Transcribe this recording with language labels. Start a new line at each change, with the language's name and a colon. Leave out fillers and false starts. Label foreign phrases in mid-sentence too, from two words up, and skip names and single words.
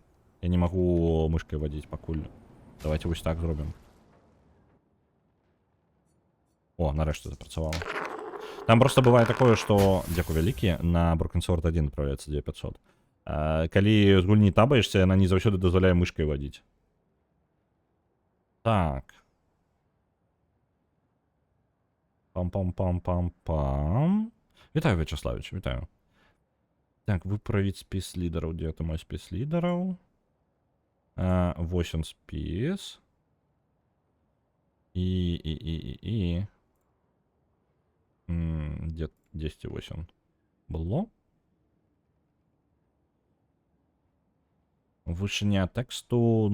Belarusian: Я не магу мышкай вадзіць пакуль. Давайте вось так зробім. О, нарэшце запрацавала. Там просто бывае такое, што... Дзякуй вялікі, на Broken Sword 1 адправляецца 2500. Калі з гульні табаешся, яна не заўсёды дазваляе мышкай вадзіць. Так. Пам-пам-пам-пам-пам. Вітаю, Вячаславіч, вітаю. Так, выправіць спіс лідараў. Дзе это мой спіс лідараў? Вось он спіс. І... Дзесьці вось он. Было? Вышыня тэксту...